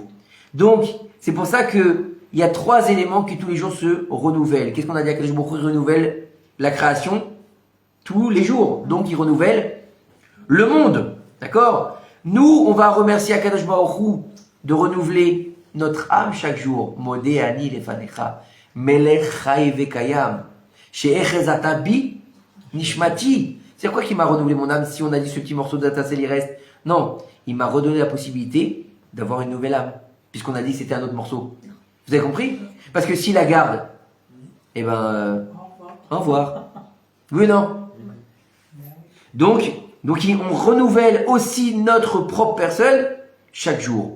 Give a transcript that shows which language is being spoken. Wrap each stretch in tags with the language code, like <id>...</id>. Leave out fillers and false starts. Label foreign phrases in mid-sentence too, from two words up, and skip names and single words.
<fr>Donc, c'est pour ça que il y a 3 éléments qui tous les jours se renouvellent. Qu'est-ce qu'on a dit?</fr> <he>הקדוש ברוך הוא</he> <fr>renouvelle la création tous les jours. Donc, il renouvelle le monde. D'accord? Nous, on va remercier</fr> <he>הקדוש ברוך הוא</he> <fr>de renouveler notre âme chaque jour.</fr> <he>מודה אני לפניך. מלך חי וקיים. שהחזרת בי נשמתי.</he> <fr>C'est quoi qui m'a renouvelé mon âme si on a dit ce petit morceau d'étincelle il reste? Non, il m'a redonné la possibilité d'avoir une nouvelle âme. Puisqu'on a dit que c'était un autre morceau. Vous avez compris? Parce que s'il la garde, eh ben, au revoir. Oui ou non? Donc, on renouvelle aussi notre propre personne chaque jour.</fr>